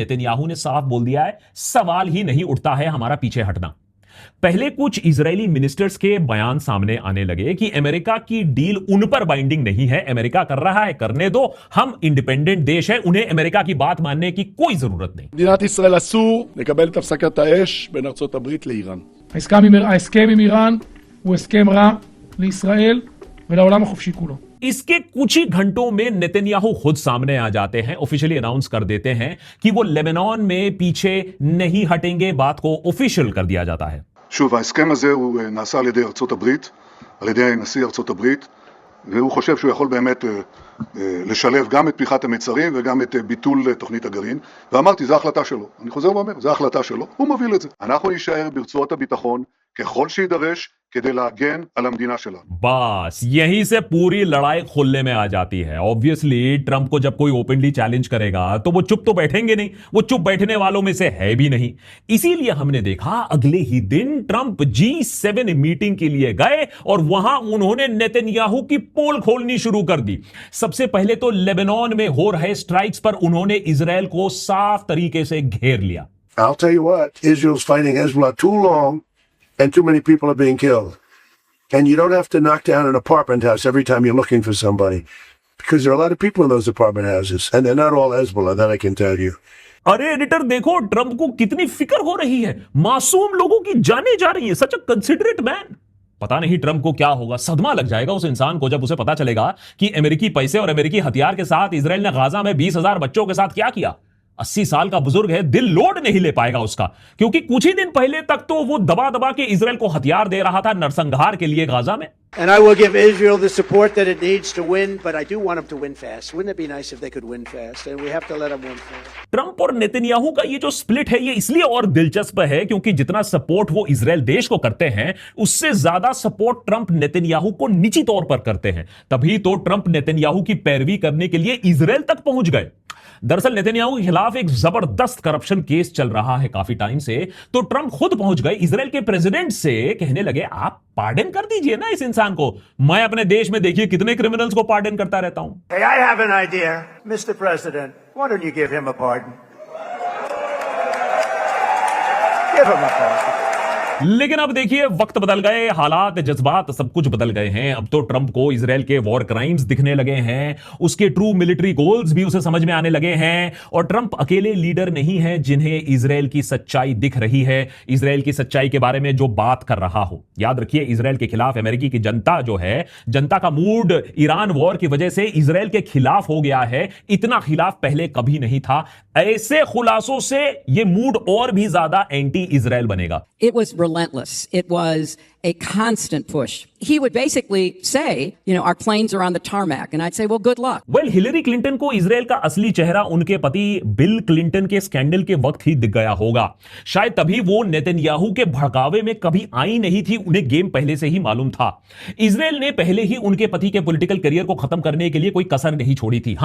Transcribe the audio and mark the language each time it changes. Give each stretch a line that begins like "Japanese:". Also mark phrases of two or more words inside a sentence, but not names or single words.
Hindi: नेतन्याहू ने साफ बोल दिया है, सवाल ही नहीं उठता है हमारा पीछे हटना। पहले कुछ इजरायली मिनिस्टर्स के बयान सामने आने लगे कि अमेरिका की डील उन पर बाइंडिंग नहीं है, अमेरिका कर रहा है, करने दो, हम इंडिपेंडेंट देश है, उन्हें अमेरिका की बात मानने की कोई जरूरत नहीं।
Hebrew: מדינת ישראל אסור לקבל את הפסקת האש בין ארצות הברית לאיראן. ההסכם עם איראן הוא הסכם רע לישראל ולעולם החופשי כולו.
Hindi: इसके कुछ ही घंटों में नेतन्याहू खुद सामने आ जाते हैं,
English: officially announce
Hindi: कर देते हैं कि वो लेबनान में पीछे नहीं हटेंगे, बात को ऑफिशियल कर दिया जाता है।
Hebrew: שוב, ההסכם הזה הוא נעשה על ידי ארצות הברית, על ידי נשיא ארצות הברית, והוא חושב שהוא יכול באמת לשלב גם את פתיחת המצרים וגם את ביטול תוכנית הגרעין, ואמרתי, זו ההחלטה שלו. אני חוזר ואומר, זו ההחלטה שלו, הוא מוביל את זה. אנחנו נשאר ברצועות הביטחון ככל שידרש כדי להגן על המדינה שלנו.
Hindi: बस यहीं से पूरी लड़ाई खुलने में आ जाती है। ऑब्वियसली ट्रंप को जब कोई
English: openly challenge
Hindi: करेगा तो वो चुप तो बैठेंगे नहीं, वो चुप बैठने वालों में से है भी नहीं। इसीलिए हमने देखा अगले ही दिन ट्रंप G7 मीटिंग के लिए गए और वहां उन्होंने नेतन्याहू की पोल खोलनी शुरू कर दी। सबसे पहले तो लेबनान में हो रहे स्ट्राइक्स पर उन्होंने इजराइल को साफ तरीके से घेर लिया।
English: I'll tell you what, Israel's fighting Hezbollah too long and too many people are being killed. And you don't have to knock down an apartment house every time you're looking for somebody. Because there are a lot of people in those apartment houses. And they're not all Hezbollah, that I can tell you.
Hindi: अरे एडिटर देखो ट्रंप को कितनी फिक्र हो रही है, मासूम लोगों की जाने जा रही है।
English: such a considerate man.
Hindi: पता नहीं ट्रंप को क्या होगा, सदमा लग जाएगा उस इंसान को जब उसे पता चलेगा कि अमेरिकी पैसे और अमेरिकी हथियार के साथ इजराइल ने गाजा में 20,000 बच्चों के साथ क्या किया। 80 साल का बुजुर्ग है, दिल लोड नहीं ले पाएगा उसका, क्योंकि कुछ ही दिन पहले तक तो वो दबा दबा के इजराइल को हथियार दे रहा था नरसंहार के लिए गाजा में।
English: And I will give Israel the support that it needs to win, but I do want them to win fast. Wouldn't it be nice if they could win fast? And we have to let them win fast.
Hindi: ट्रंप और नेतन्याहू का ये जो स्प्लिट है ये इसलिए और दिलचस्प है क्योंकि जितना सपोर्ट वो इजराइल देश को करते हैं उससे ज्यादा सपोर्ट ट्रंप नेतन्याहू को निजी तौर पर करते हैं। तभी तो ट्रंप नेतन्याहू की पैरवी करने के लिए इजराइल तक पहुंच गए। दरअसल नेतन्याहू के खिलाफ एक जबरदस्त
English: corruption case
Hindi: चल रहा है काफी टाइम से, तो ट्रंप खुद पहुंच गए इजराइल के प्रेसिडेंट से, कहने लगे आप पार्डन कर दीजिए ना इस इंसान को। मैं अपने देश में देखिए कितने क्रिमिनल्स को पार्डन करता रहता हूं।
English: Hey, I have an idea, Mr. President. Why don't you give him a pardon? Give him a pardon.
Hindi: लेकिन अब देखिए वक्त बदल गए, हालात, जज्बात सब कुछ बदल गए हैं। अब तो ट्रंप को इजराइल के
English: war crimes
Hindi: दिखने लगे हैं, उसके
English: true military goals
Hindi: भी उसे समझ में आने लगे हैं। और ट्रंप अकेले लीडर नहीं है जिन्हें इजराइल की सच्चाई दिख रही है, इजराइल की सच्चाई के बारे में जो बात कर रहा हो। याद रखिए इजराइल के खिलाफ अमेरिकी की जनता जो है, जनता का मूड ईरान वॉर की वजह से इजराइल के खिलाफ हो गया है। इतना खिलाफ पहले कभी नहीं था। ऐसे खुलासों से यह मूड और भी ज्यादा एंटी इजराइल बनेगा।
English: It was relentless. It was a constant push. He would basically say, you know, our planes are on the tarmac. And I'd say, well, good luck. Well,
Hindi: हिलेरी क्लिंटन को इजराइल का असली चेहरा उनके पति बिल क्लिंटन के स्कैंडल के वक्त ही दिख गया होगा। शायद तभी वो नेतन्याहू के भड़कावे में कभी आई नहीं थी, उन्हें गेम पहले से ही मालूम था। इजराइल ने पहले ही उनके पति के
English: political career
Hindi: को खत्म करने के लिए कोई कसर नहीं छोड़ी थी।